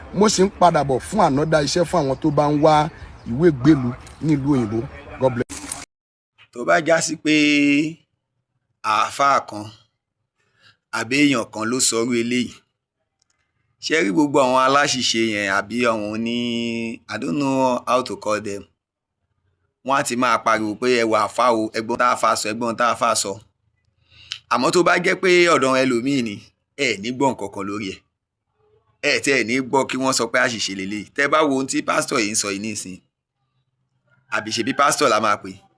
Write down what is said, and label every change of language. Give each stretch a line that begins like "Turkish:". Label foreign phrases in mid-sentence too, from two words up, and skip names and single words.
Yoruba: Mo sì ń padà bọ̀ fún another iṣẹ́ fún àwọn tó bá ń wá ìwé gbélú nílùú òyìnbó.
English: God bless.
Yoruba: Tó bá já sí pé àáfàá kan àbí èèyàn kan ló sọrú eléyìí, ṣé rí gbogbo àwọn aláṣìṣe yẹn àbí àwọn oní,
English: I don't know how to call them,
Yoruba: wọ́n á ti máa pariwo pé, "Ẹ wà àáfàá o, ẹ gbọ́n tá àáfàá sọ, ẹ gbọ́n tá àáfàá sọ." Àmọ́ tó bá jẹ́ pé ọ̀dọ̀ ẹlòmíì ni, ẹ ní gbọ́ nǹkan kan lórí ẹ̀. Ẹ tí ẹ ní gbọ́ kí wọ́n sọ pé àṣìṣe leléyìí. Tẹ́ bá wo ohun tí pásítọ̀ yìí ń sọ yìí nísìnyí, àbí ṣebí pásítọ̀ la máa pè?